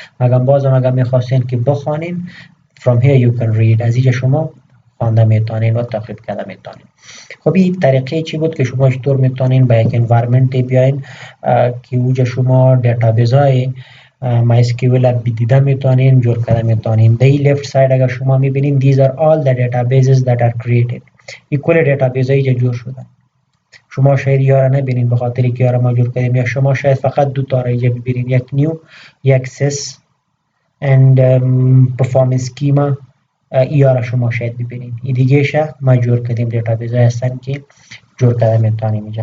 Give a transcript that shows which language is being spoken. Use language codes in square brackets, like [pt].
[fa] اگر میخواستین که بخوانین [en] from here you can read [fa] از اینجا شما خوانده میتونین و تعقیب کرده میتونین. خب این طریقه چی بود که شما چطور میتونین با یک انوایرمنت بیاین که اونجا شما دیتابیس های MySQL دیده میتونین جور کرده میتونین. [en] در left side [fa] اگر شما میبینین [en] these are all the databases that are created. [fa] این کل دیتابیس های اینجا جور شدن. شما شاید یارا نبینین به خاطر که یارا ما جور کردیم، یا شما شاید فقط دو تا را اینجا ببینین، یک نیو یک سس and performance schema یارا شما شاید ببینین. این دیگه شه ما جور کردیم دیتابیس های هستن که جور کرده میتونیم اینجا.